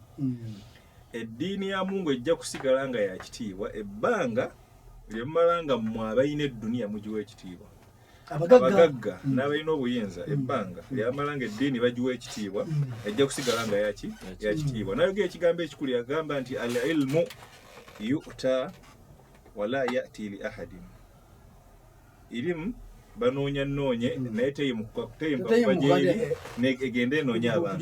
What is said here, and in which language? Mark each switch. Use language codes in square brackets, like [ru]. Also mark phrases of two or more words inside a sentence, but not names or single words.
[lg] Eddiini ya Mungu ejja kusigala nga ya kitiibwa ebbanga lyemmala nga mmwe abalina edduniya mugiwa ekitiibwa. Abagagga n'abalina obuyinza ebbanga lyamala nga eddiini bagiwa ekitiibwa ejja kusigala nga ya kitiibwa. Nayogera ekigambo ekikulu yagamba nti [ar] العلم يؤتى ولا يأتي لأحد. [lg] Ilimu banoonya naye teyimuka egende enoonya abantu.